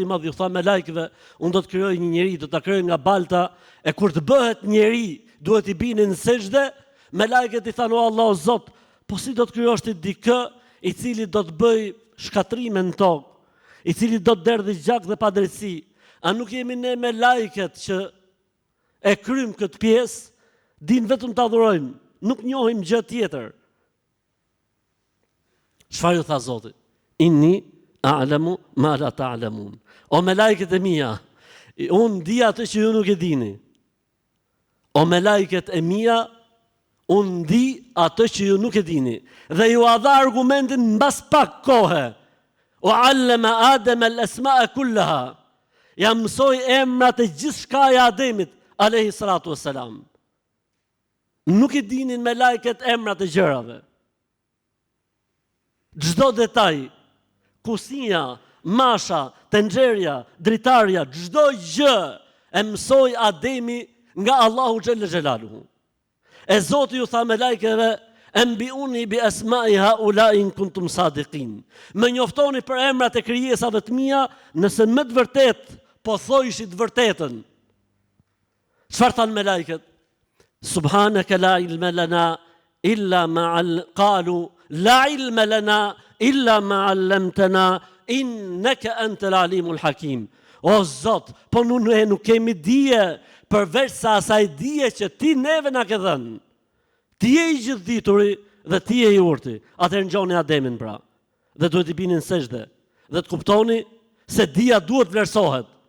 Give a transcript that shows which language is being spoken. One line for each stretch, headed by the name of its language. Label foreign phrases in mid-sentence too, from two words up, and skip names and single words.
Albanian: Madh, i tha me lajkeve, unë do të krijoj një njeri, do ta krijoj nga balta, e kur të bëhet njeri, duhet i bini në sejdë, me lajket i thanë, o Allah o Zot, po si do të krijosh ti dikë i cili do të bëj shkatrime në tokë, i cili do të derdhë gjak dhe padrejtësi, a nuk jemi ne me lajket që e krym këtë pjesë, din vetëm të adhurojmë, nuk njohim gjë tjetër. Çfarë ju tha Zoti?
Arabic: إني أعلم ما لا تعلمون.
Albanian: O me lajket e mia, unë di atë që ju nuk e dini. O me lajket e mia, unë di atë që ju nuk e dini. Dhe ju a dha argumentin mbas pak kohe.
Arabic: وعلم آدم الأسماء كلها.
Albanian: Ja mësoi emrat e gjithçka e Ademit,
Arabic: عليه الصلاة والسلام.
Albanian: Nuk i dinin me lajket emrat e gjërave. Çdo detaj, kusinja, masha, tenxherja, dritarja, çdo gjë e mësoi Ademi nga Allahu
Arabic: جل جلاله.
Albanian: E Zoti ju tha me lajkeve,
Arabic: أنبئوني بأسماء هؤلاء إن كنتم صادقين.
Albanian: Më njoftoni për emrat e krijesave të mia, nëse më të vërtet po thojshit vërtetën. Çfarë thanë me lajket?
Arabic: سبحانك لا علم لنا إلا ما قالوا لا علم لنا إلا ما علمتنا إنك أنت العليم الحكيم.
Albanian: O Zot, po ne nuk kemi dije përveç sa asaj dije që ti neve na ke dhënë. Ti je i gjithdituri dhe ti je i urti. Atëherë ngjoni Ademin pra. Dhe duhet i bini në sejdë. Dhe të kuptoni se dija duhet vlerësohet.